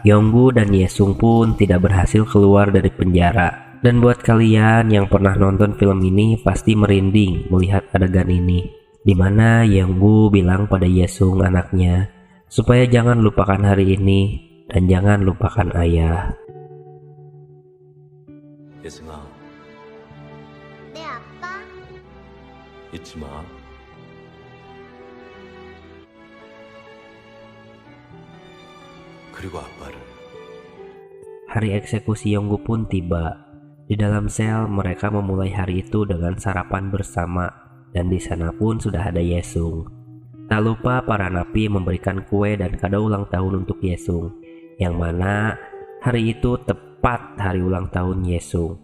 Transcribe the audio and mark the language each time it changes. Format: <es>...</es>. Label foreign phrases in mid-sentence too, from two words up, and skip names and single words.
<id>Yonggu dan Yesung pun tidak berhasil keluar dari penjara. Dan buat kalian yang pernah nonton film ini pasti merinding melihat adegan ini, di mana Yonggu bilang pada Yesung anaknya supaya jangan lupakan hari ini dan jangan lupakan ayah.</id> <ko>예승아, 네, 아빠. 잊지 마. 그리고 아빠를.</ko> <id>Hari eksekusi Yonggu pun tiba. Di dalam sel mereka memulai hari itu dengan sarapan bersama, dan di sana pun sudah ada Yesung. Tak lupa para napi memberikan kue dan kado ulang tahun untuk Yesung, yang mana hari itu tepat hari ulang tahun Yesung.</id>